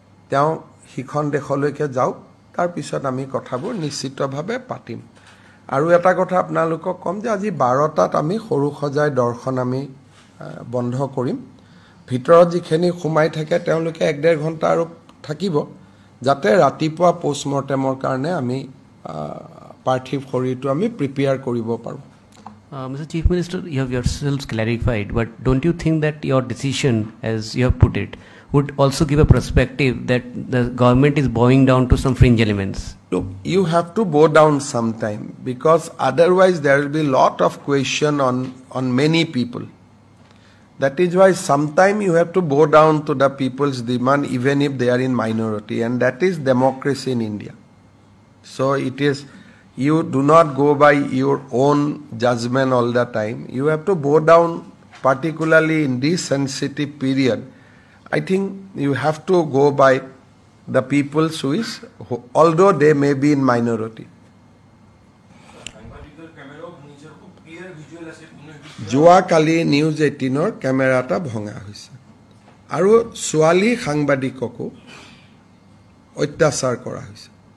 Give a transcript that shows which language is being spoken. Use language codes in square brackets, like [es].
[as] তেওঁ হিখন দেশলৈকে যাওক তাৰ পিছত আমি কথাবোৰ নিশ্চিতভাৱে পাতিম আৰু এটা কথা আপোনালোকক কম যে আজি 12টাত আমি সৰু সজাই দৰ্শন আমি বন্ধ কৰিম ভিতৰত যিখিনি সোমাই থাকে তেওঁলোকে 1.5 ঘণ্টা আৰু থাকিব যাতে ৰাতিপুৱা পোষ্টমৰ্টেমৰ কাৰণে আমি পাৰ্থিৱ শৰীৰটো আমি প্ৰিপেয়াৰ কৰিব পাৰো [en] Mr. Chief Minister, you have yourselves clarified, but don't you think that your decision, as you have put it, would also give a perspective that the government is bowing down to some fringe elements? Look, you have to bow down sometime, because otherwise there will be a lot of question on many people. That is why sometime you have to bow down to the people's demand, even if they are in minority, and that is democracy in India. So it is, you do not go by your own judgment all the time. You have to bow down, particularly in this sensitive period. I think you have to go by the people's wish, although they may be in minority. [as] যোৱাকালি news 18ৰ camera এটা ভঙা হৈছে আৰু ছোৱালী সাংবাদিককো অত্যাচাৰ কৰা হৈছে